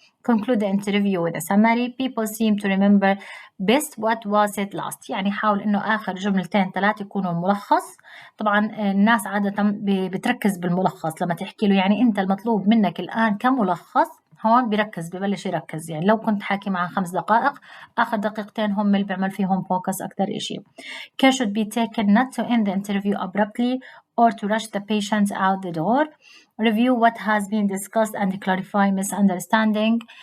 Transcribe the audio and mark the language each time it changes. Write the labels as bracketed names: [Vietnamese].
[English] Conclude the interview with a summary. People seem to remember best what was said last. [Arabic] يعني حاول إنه آخر جملتين 3 يكونوا ملخص. طبعا الناس عادة بتركز بالملخص لما تحكي له يعني أنت المطلوب منك الآن كملخص هون ببلش يركز يعني لو كنت حاكي معه 5 دقائق آخر دقيقتين هم اللي بيعمل فيهم focus أكتر إشي. [English] Care should be taken not to end the interview abruptly or to rush the patient out the door. Review what has been discussed and clarify misunderstanding.